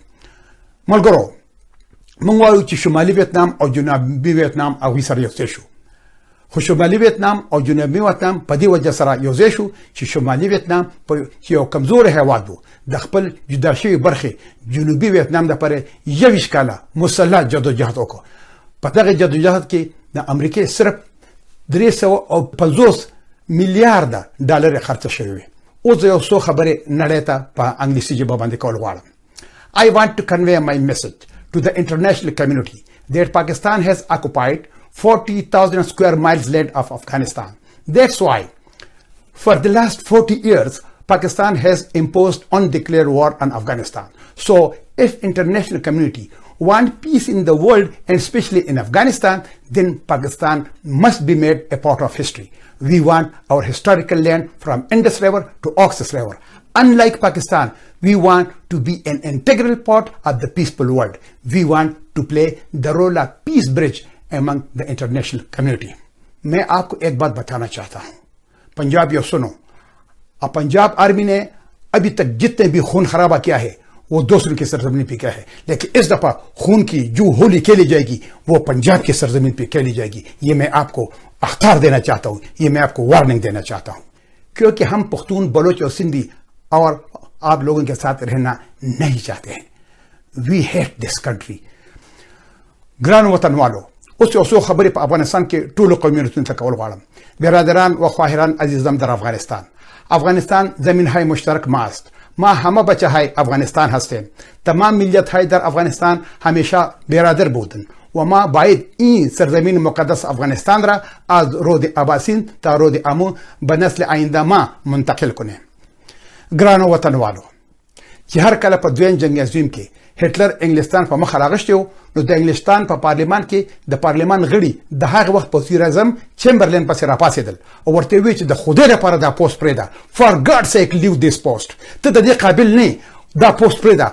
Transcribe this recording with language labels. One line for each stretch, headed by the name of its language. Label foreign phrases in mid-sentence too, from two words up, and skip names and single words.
Pashto: ملګرو، موږ وایو چې شمالي ویتنام او جنوبي ویتنام هغوی سره یو ځای شو، خو شمالي ویتنام او جنوبي ویتنام په دې وجه سره یو ځای شو چې شمالي ویتنام چې یو کمزوری هیواد و د خپل جدا شوي برخې جنوبي ویتنام دپاره 21 کاله مسلح جدوجهد وکړو. په دغه جدوجهد کې د امریکې صرف 350 میلیارډ ډالر خرڅ شوی وي. اوس یو څو خبرې نړۍ ته په انګلیسي ژبه باندې کول غواړم.
English: I want to convey my message to the international community that Pakistan has occupied 40,000 square miles land of Afghanistan. That's why for the last 40 years Pakistan has imposed undeclared war on Afghanistan. So if international community want peace in the world and especially in Afghanistan, then Pakistan must be made a part of history. We want our historical land from Indus River to Oxus River. Unlike Pakistan, we want to be an integral part of the peaceful world. We want to play the role of peace bridge among the international community.
Hindi: मैं आपको एक बात बताना चाहता हूँ, पंजाबियों सुनो, अब पंजाब आर्मी ने अभी तक जितने भी खून खराबा किया है वो दूसरों की सरजमीन पे किया है, लेकिन इस दफा खून की जो होली खेली जाएगी वो पंजाब की सरजमीन पे खेली जाएगी. ये मैं आपको अख्तार देना चाहता हूँ, ये मैं आपको वार्निंग देना चाहता हूँ, क्योंकि हम पख्तून, बलोच और सिंधी और आप लोगों के साथ रहना नहीं चाहते हैं.
English: We hate this country.
Pashto: ګرانو وطنوالو, اوس یو څو خبرې په افغانستان کې ټولو قومیتونو ته کول غواړم.
Persian: برادران و خواهران عزیزم در افغانستان زمین‌های مشترک ما است. ما همه بچه‌های افغانستان هستیم. تمام ملیت‌های در افغانستان همیشه برادر بودند و ما باید این سرزمین مقدس افغانستان را از رود اباسین تا رود امو به نسل آینده ما منتقل کنیم.
Pashto: ګرانو وطنوالو، چې هر کله په دویم جنگ عظیم کې هټلر انګلستان په مخ راغشتی و نو د انګلستان په پارلیمان کې د پارلیمان غړي د هغه وخت په وزیر اعظم چمبرلین پسې راپاڅېدل او ورته وی چې د خدای لپاره دا پوسټ پرېږده.
English: for God's sake leave this post,
Pashto: ته د دې قابل نه دا پوسټ پرېږده.